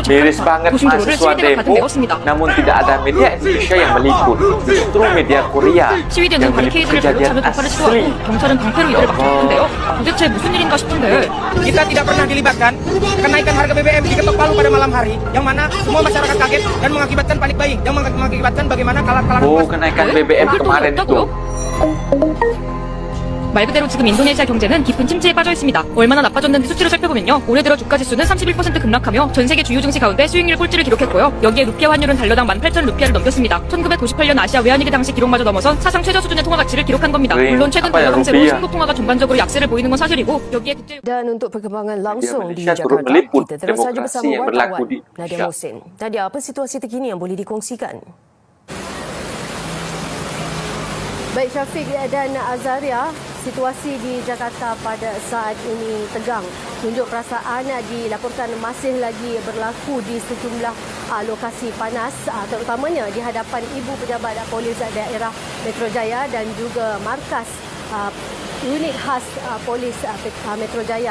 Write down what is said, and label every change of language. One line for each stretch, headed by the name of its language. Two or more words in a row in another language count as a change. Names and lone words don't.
Indonesian: Miris
Korean: 자카르타
Indonesian: banget
Korean: 도심 도로를
Indonesian: mahasiswa
Korean: 시위대가 가득
Indonesian: demo,
Korean: 메웠습니다.
Indonesian: namun tidak ada media Indonesia yang meliput. Justru media Korea
Korean: 시위대는
Indonesian: yang meliput
Korean: 바리케이드를
Indonesian: kejadian
Korean: 돌려차며 도파를
Indonesian: asli.
Korean: 시도하고 경찰은 방패로 이들을 막혔는데요. 도대체 무슨 일인가 싶은데
Indonesian: Kita tidak pernah dilibatkan kenaikan harga BBM diketok palu pada malam hari, yang mana semua masyarakat kaget dan mengakibatkan
English: panik buying,
Indonesian: yang mengakibatkan bagaimana kalangan Oh, kenaikan BBM kemarin itu.
Korean: 말 그대로 지금 인도네시아 경제는 깊은 침체에 빠져 있습니다. 얼마나 나빠졌는지 수치를 살펴보면요. 올해 들어 주가 지수는 31% 급락하며 전 세계 주요 증시 가운데 수익률 꼴찌를 기록했고요. 여기에 루피아 환율은 달러당 18,000루피아를 넘겼습니다. 1998년 아시아 외환위기 당시 기록마저 넘어선 사상 최저 수준의 통화 가치를 기록한 겁니다. 물론 최근 달러 강세로 신고 통화가 전반적으로 약세를 보이는 건 사실이고 여기에 국제
Malay: Dan untuk perkembangan langsung di Malaysia turut Jakarta, meliput kita terus saja demokrasi bersama yang berlaku wartawan di Nadia Indonesia. Mohsin. Nadia, apa situasi terkini yang boleh dikongsikan? Baik Syafiq dan Azaria, situasi di Jakarta pada saat ini tegang. Unjuk perasaan dilaporkan masih lagi berlaku di sejumlah lokasi panas, terutamanya di hadapan Ibu Pejabat Polis Daerah Metro Jaya dan juga markas unit khas Polis Metro Jaya.